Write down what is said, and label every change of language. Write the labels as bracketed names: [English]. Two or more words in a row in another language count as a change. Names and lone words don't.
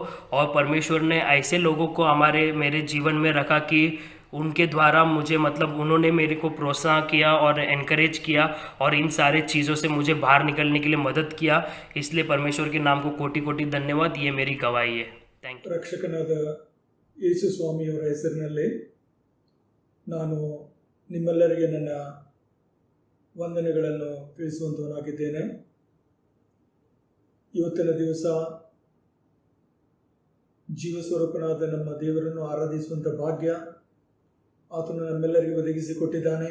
[Hindi] और परमेश्वर ने ऐसे लोगों को मेरे जीवन में रखा कि उनके द्वारा मुझे मतलब उन्होंने मेरे को प्रोत्साहन किया और एनकरेज किया, और इन सारे चीज़ों से मुझे बाहर निकलने के लिए मदद किया। इसलिए परमेश्वर के नाम को कोटि कोटि धन्यवाद। ये मेरी गवाही है। [English] thank you. [Kannada] ರಕ್ಷಕನಾದ ಯೇಸು ಸ್ವಾಮಿಯವರ ಹೆಸರಿನಲ್ಲಿ ನಾನು ನಿಮ್ಮೆಲ್ಲರಿಗೆ ನನ್ನ ವಂದನೆಗಳನ್ನು ತಿಳಿಸುವಂತವನಾಗಿದ್ದೇನೆ. ಇವತ್ತಿನ ದಿವಸ ಜೀವಸ್ವರೂಪನಾದ ನಮ್ಮ ದೇವರನ್ನು ಆರಾಧಿಸುವಂಥ ಭಾಗ್ಯ ಆತನು ನಮ್ಮೆಲ್ಲರಿಗೆ ಒದಗಿಸಿಕೊಟ್ಟಿದ್ದಾನೆ.